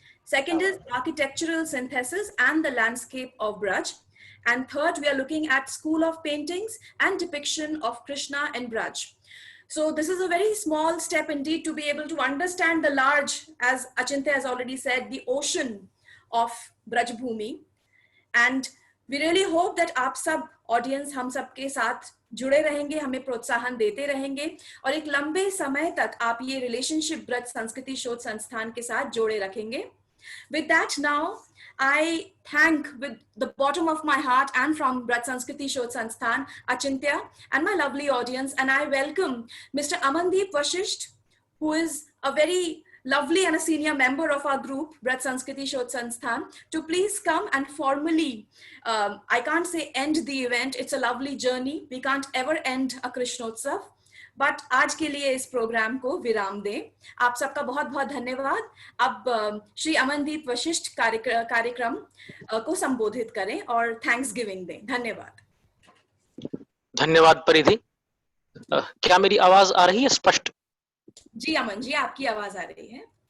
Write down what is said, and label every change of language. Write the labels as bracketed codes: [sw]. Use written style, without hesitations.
[en] Second is Architectural Synthesis and the Landscape of Braj. And third, we are looking at School of Paintings and Depiction of Krishna and Braj. So this is a very small step indeed to be able to understand the large, as Achintya has already said, the ocean of Braj Bhumi. And we really hope that [hi] आप सब audience हम सब के साथ जुड़े रहेंगे, हमें प्रोत्साहन देते रहेंगे और एक लंबे समय तक आप ये रिलेशनशिप ब्रज संस्कृति शोध संस्थान के साथ जोड़े रखेंगे. [en] With that, now I thank with the bottom of my heart and from Braj Sanskriti Shodh Sansthan, Achintya and my lovely audience, and I welcome Mr. Amandeep Vashisht, who is a very lovely and a senior member of our group, Braj Sanskriti Shodh Sansthan, to please come and formally, I can't say end the event, it's a lovely journey, we can't ever end a Krishnotsav, but [hi] आज के लिए इस programme को विराम दें. आप सबका बहुत बहुत धन्यवाद. अब श्री अमनदीप वशिष्ठ कार्यक्रम को संबोधित करें और थैंक्स गिविंग दें. धन्यवाद. धन्यवाद परिधि. क्या मेरी आवाज आ रही है स्पष्ट? जी अमन जी, आपकी आवाज आ रही है.